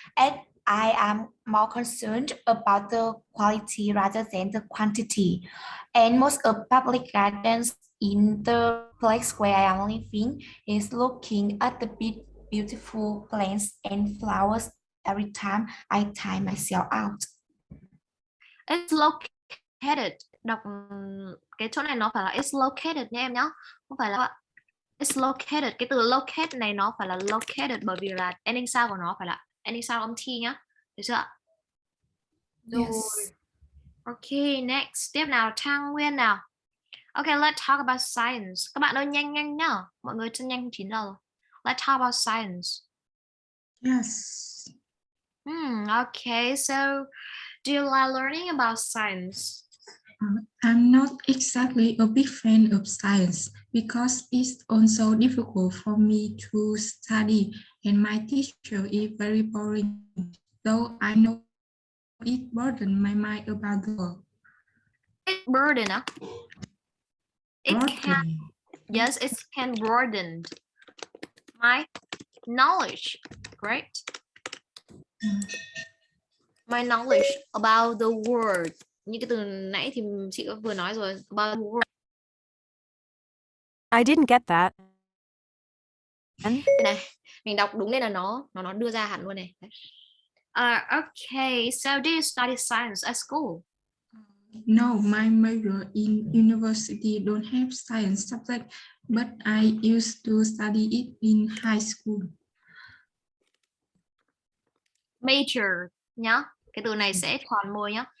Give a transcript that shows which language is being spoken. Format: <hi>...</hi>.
<en>And I am more concerned about the quality rather than the quantity. And most of public gardens in the place where I am living is looking at the beautiful plants and flowers every time I tie myself out. It's located.</en> <vi>Đọc cái chỗ này nó phải là</vi> <en>it's located</en> <vi>nha em nhá. Không phải là</vi> <en>it's located.</en> <vi>Cái từ locate này nó phải là located bởi vì là ending sound của nó phải là ending sound âm T nhá. Được chưa ạ?</vi> <en>Yes. Okay, next.</en> <vi>Tiếp nào, Trang Nguyên nào.</vi> <en>Okay, let's talk about science.</en> <vi>Các bạn ơi nhanh nhanh nhá. Mọi người chân nhanh 9 giờ rồi.</vi> <en>Let's talk about science. Yes. Okay, so do you like learning about science? I'm not exactly a big fan of science because it's also difficult for me to study and my teacher is very boring, though I know it burdened my mind about the world. It burden, huh? It can, Burden. yes, it can broaden my knowledge, right? My knowledge about the world.</en> <vi>Như cái từ nãy thì chị vừa nói rồi,</vi> <en>about the world. I didn't get that.</en> <vi>Đây này, mình đọc đúng đây là nó đưa ra hẳn luôn này.</vi> <en>Okay, so do you study science at school? No, my major in university don't have science subject, but I used to study it in high school.</en> <vi>Major nhá, cái từ này sẽ thoàn môi nhá.</vi>